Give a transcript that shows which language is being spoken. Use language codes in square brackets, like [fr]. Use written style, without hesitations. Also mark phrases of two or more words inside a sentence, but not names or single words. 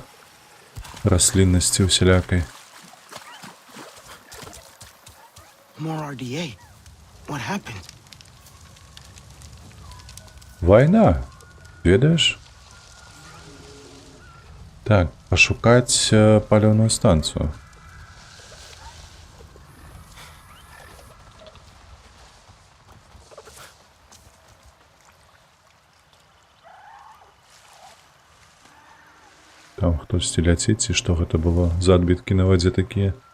[be] Расліннасці усялякай. [en] More RDA. What happened? [be] Вайна. Ведаеш? Так, пашукаць паліўную станцыю. Там хтосьці ляціць, ці што гэта было за адбіткі на вадзе такія.